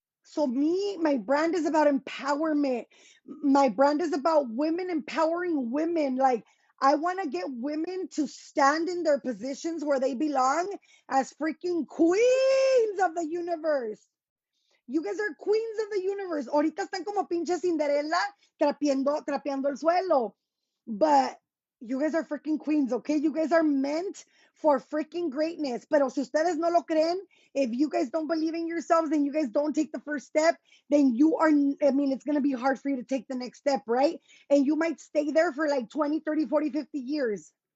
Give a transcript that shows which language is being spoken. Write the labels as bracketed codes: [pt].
[en] So me, my brand is about empowerment. My brand is about women empowering women. Like I want to get women to stand in their positions where they belong as freaking queens of the universe. You guys are queens of the universe. [es] Ahorita están como pinche Cinderella trapeando el suelo. [en] But you guys are freaking queens, okay? You guys are meant for freaking greatness. [es] Pero si ustedes no lo creen, [en] if you guys don't believe in yourselves and you guys don't take the first step, then you are, I mean, it's going to be hard for you to take the next step, right? And you might stay there for like 20, 30, 40, 50 years.